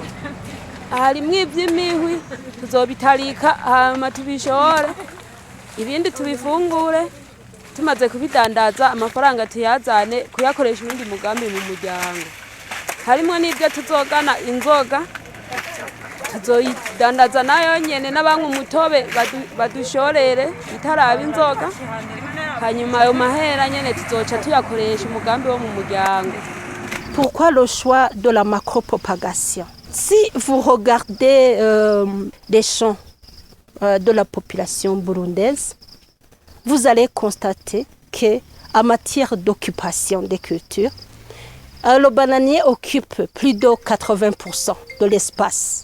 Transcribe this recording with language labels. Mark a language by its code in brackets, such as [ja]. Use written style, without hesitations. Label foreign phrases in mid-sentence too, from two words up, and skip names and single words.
[rn] Harimwo ivy'imihwi tuzobitarika hama tubishore, ibindi tubifungure, tumaze kubidandaza amafaranga tuyazane kuyakoresha ibindi mugambi mu muryango. Harimwo nibyo tuzogana inzoga, tuzoyidandaza nayo nyene n'abanywa umutobe badushorere itaraba inzoga, hanyuma ayo mahera nyene tuzoca tuyakoresha umugambi wo mu muryango. [fr] Pourquoi le choix de la macropropagation? Si vous regardez les champs de la population burundaise, vous allez constater qu'en matière d'occupation des cultures, le bananier occupe plus de 80% de l'espace.